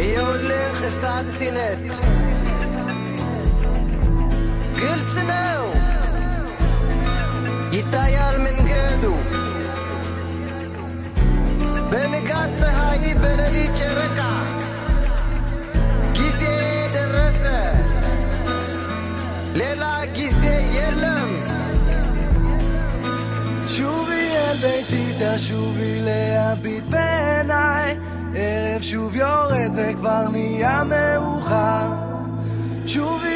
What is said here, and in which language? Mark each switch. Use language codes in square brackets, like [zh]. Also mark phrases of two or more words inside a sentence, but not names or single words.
[am] הולך እሳት ሲነድ ግልጽ ነው ይታያል መንገዱ በንጋት ፀሐይ በሌሊት ጨረቃ ጊዜ ደረሰ ሌላ ጊዜ የለም [he] שובי אל ביתי תשובי להביט בעיניי ערב שוב יורד וכבר נהיה מאוחר שובי